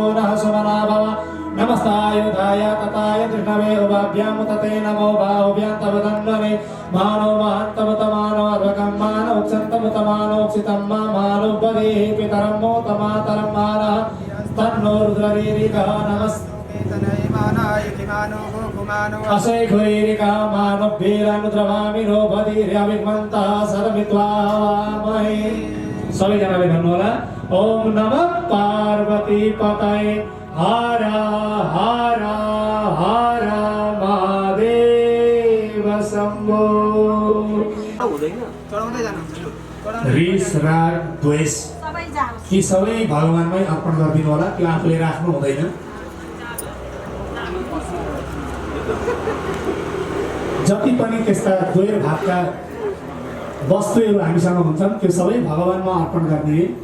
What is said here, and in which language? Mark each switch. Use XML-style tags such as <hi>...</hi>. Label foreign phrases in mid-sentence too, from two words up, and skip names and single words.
<sa>नः सुमना भव नमस्तायुधाय तताय कृष्णवे उभाभ्यां तते नमो बाहुभ्यां तव तन्वने मानो महान्तमुतमानो अर्वकं मानो उक्षन्तमुतमानोक्षितं मा मानो बदेः पितरं मोतमातरं मानः तन्नो रुद्ररीरिकः नमस्ते अशैखुरीरिकः मानवभीरनुद्रवामिनो बधिर्यविग्मन्तः सर्वमित्वामहे।</sa> <ne>सबैजनाले भन्नुहोला</ne> <sa>ओम नमः पार्वती पतये हर हर हर महादेव शंभो।</sa> <ne>रिस राग द्वेष यी सबै भगवानमै अर्पण गरिदिनु होला। त्यो आफूले राख्नु हुँदैन। जति पनि त्यस्ता द्वैर भावका वस्तुहरू हामीसँग हुन्छन् त्यो सबै भगवानमा अर्पण गरिदिए।</ne>